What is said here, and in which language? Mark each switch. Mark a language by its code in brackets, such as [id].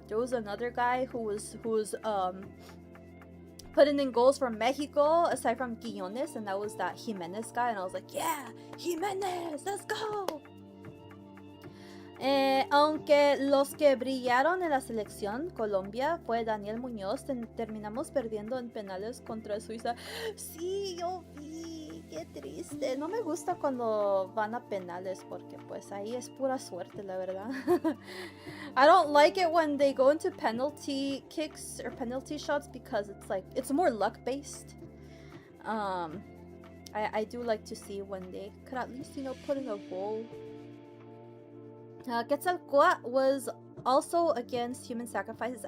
[en] There was another guy who was putting in goals for Mexico aside from Quiñones, and that was that Jiménez guy, and I was like, yeah, Jiménez, let's go. [es] Aunque los que brillaron en la selección Colombia fue Daniel Muñoz, terminamos perdiendo en penales contra Suiza. Sí, yo vi, qué triste. No me gusta cuando van a penales porque pues ahí es pura suerte, la verdad. [en] I don't like it when they go into penalty kicks or penalty shots because it's like, it's more luck based. I do like to see when they could at least, you know, put in a goal. Quetzalcoatl was also against human sacrifices.